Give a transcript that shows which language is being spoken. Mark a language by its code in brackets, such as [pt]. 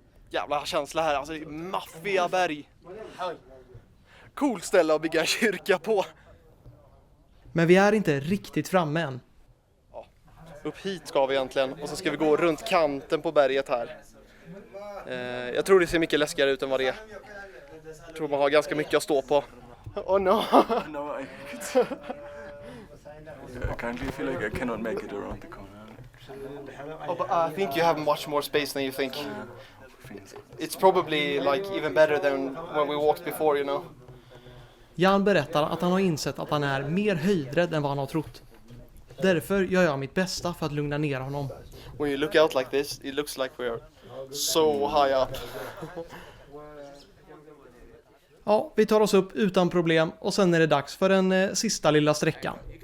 [sv] Jävla känsla här, alltså det är maffiga berg. Cool ställe att bygga kyrka på. Men vi är inte riktigt framme än. Ja, upp hit ska vi egentligen och så ska vi gå runt kanten på berget här. Jag tror det ser mycket läskigare ut än vad det är. Jag tror man har ganska mycket att stå på. [en] Oh no! No, I currently feel like I cannot make it around the corner. Oh, but I think you have much more space than you think. It's probably like even better than when we walked before, you know. [sv] Jan berättar att han har insett att han är mer höjdrädd än vad han har trott. Därför gör jag mitt bästa för att lugna ner honom. [en] When you look out like this, it looks like we are so high up. [sv] Ja, vi tar oss upp utan problem och sen är det dags för den sista lilla sträckan.